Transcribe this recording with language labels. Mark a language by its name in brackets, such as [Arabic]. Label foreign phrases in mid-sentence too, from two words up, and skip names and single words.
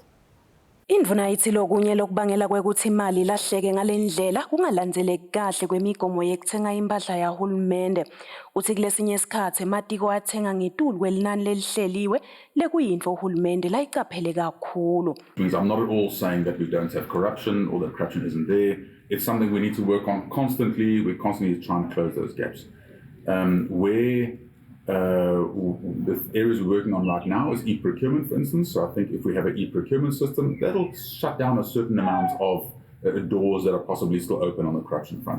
[Swati] Indvuna ithi lokunye lokubangela kwekuthi imali ilahleke ngalendlela kungalandzeleki kahle kwemigomo yekuthenga impahla yahulumende. Uthi kulesinye isikhathi ematiko athenga ngetulu kwelinani lelihleliwe lekuyintfo uhulumende layicaphele kakhulu. [English] I'm not at all saying that we don't have corruption or that corruption isn't there. It's something we need to work on constantly. We're constantly trying to close those gaps. The areas we're working on right now is e-procurement, for instance. So I think if we have an e-procurement system, that'll shut down a certain amount of doors that are possibly still open on the corruption front.